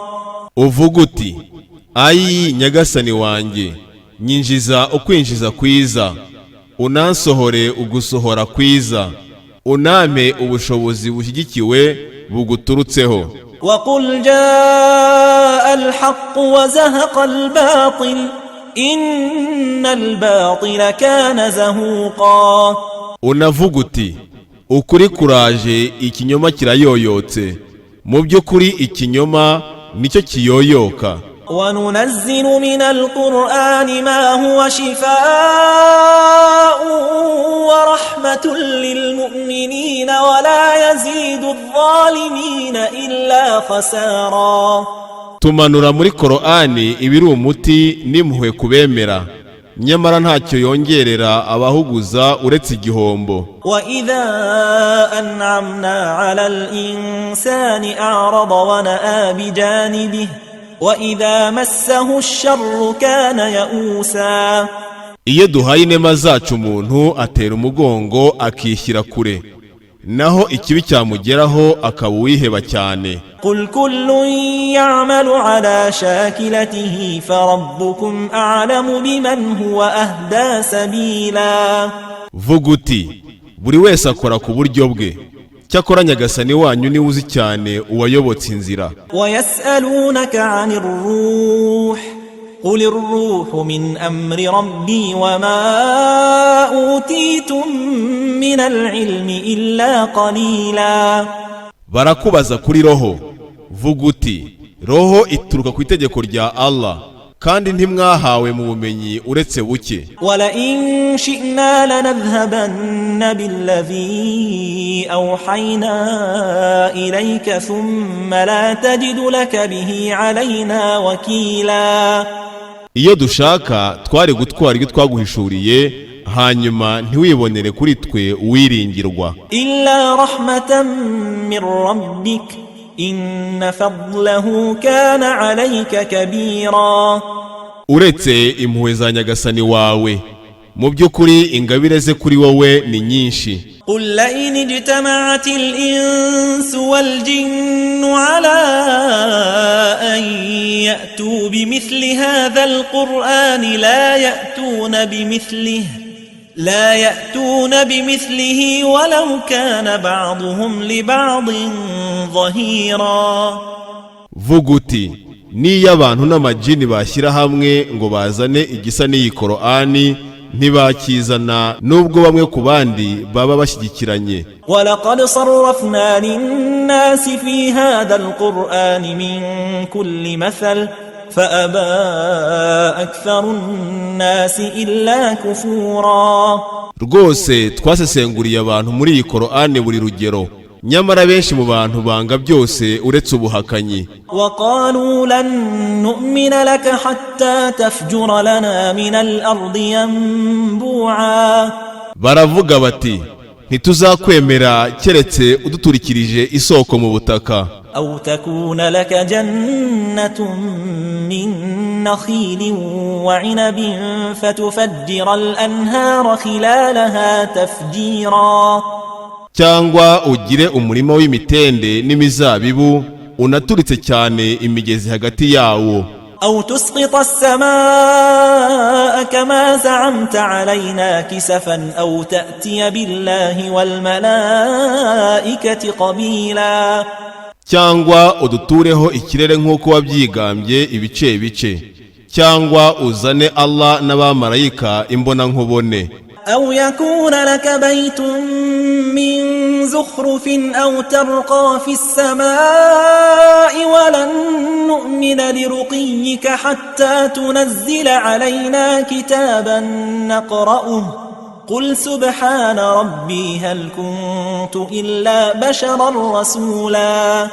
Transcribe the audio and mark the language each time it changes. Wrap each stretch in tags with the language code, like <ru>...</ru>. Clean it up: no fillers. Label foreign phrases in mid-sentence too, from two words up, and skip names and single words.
<rw>Uvuga uti, ayi nyagasani wanjye, nyinjiza ukwinjiza kwiza, unansohore ugusohora kwiza, uname ubushobozi bushyigikiwe buguturutseho.</rw> <ar>وقل جاء الحق وزهق الباطل إن الباطل كان زهوقا.</ar> <rw>Unavuga uti, ukuri kuraje ikinyoma kirayoyotse, mu by'ukuri ikinyoma nicyo kiyoyoka.</rw> <ar>وننزل من القرآن ما هو شفاء ورحمة للمؤمنين ولا يزيد الظالمين إلا خسارا.</ar> <rw>Tumanura muri Korani ibiri umuti n'impuhwe kubemera, nyamara ntacyo yongerera abahuguza uretse igihombo.</rw> <ar>وإذا أنعمنا على الإنسان أعرض ونأى بجانبه وإذا مسه الشر كان يئوسا.</ar> <rw>Iyo duhaye inema zacu umuntu atera umugongo akishyira kure, naho ikibi cyamugeraho akaba uwiheba cyane.</rw> <ar>قل كل يعمل على شاكلته فربكم أعلم بمن هو أهدى سبيلا.</ar> <rw>Vuga uti buri wese akora ku buryo bwe, cyakora Nyagasani wanyu niwe uzi cyane uwayobotse inzira.</rw> <ar>ويسألونك عن الروح قل الروح من أمر ربي وما أوتيتم من العلم إلا قليلا.</ar> <rw>Barakubaza kuri roho, vuga uti roho ituruka ku itegeko rya Allah, kandi ntimwahawe mu bumenyi uretse buke.</rw> <ar>ولئن شئنا لنذهبن بالذي أوحينا إليك ثم لا تجد لك به علينا وكيلا.</ar> <rw>Iyo dushaka twari gutwara ibyo twaguhishuriye, hanyuma ntiwibonere kuri twe uwiringirwa.</rw> <ar>إلا رحمة من ربك إن فضله كان عليك كبيرا.</ar> <rw>Uretse impuhwe za Nyagasani wawe, mu by'ukuri ingabire ze kuri wowe ni nyinshi.</rw> <ar>قل لئن اجتمعت الإنس والجن على أن يأتوا بمثل هذا القرآن لا يأتون بمثله ولو كان بعضهم لبعض ظهيرا.</ar> <rw>Vuga uti niyo abantu n'amajini bashyira hamwe ngo bazane igisa n'iyi Korani, ntibakizana nubwo bamwe ku bandi baba bashyigikiranye.</rw> <ar>ولقد صرفنا للناس في هذا القرآن من كل مثل فأبى أكثر الناس إلا كفورا.</ar> <rw>Rwose twasesenguriye abantu muri iyi Korani buri rugero, nyamara benshi mu bantu banga byose uretse ubuhakanyi.</rw> <ar>وقالوا لن نؤمن لك حتى تفجر لنا من الأرض ينبوعا.</ar> <rw>Baravuga bati ntituzakwemera keretse uduturikirije isoko mu butaka.</rw> <ar>أو تكون لك جنة من نخيل وعنب فتفجر الأنهار خلالها تفجيرا.</ar> <rw>Cyangwa ugire umurima w'imitende n'imizabibu unaturitse cyane imigezi hagati yawo.</rw> <ar>أو تسقط السماء كما زعمت علينا كسفا أو تأتي بالله والملائكة قبيلا.</ar> <rw>Cyangwa udutureho ikirere nk'uko wabyigambye ibice bice, cyangwa uzane Allah n'abamarayika imbona nkubone.</rw> <ar>أو يكون لك بيت من زخرف أو ترقى في السماء ولن نؤمن لرقيك حتى تنزل علينا كتابا نقرأه قل سبحان ربي هل كنت إلا بشرا رسولا.</ar>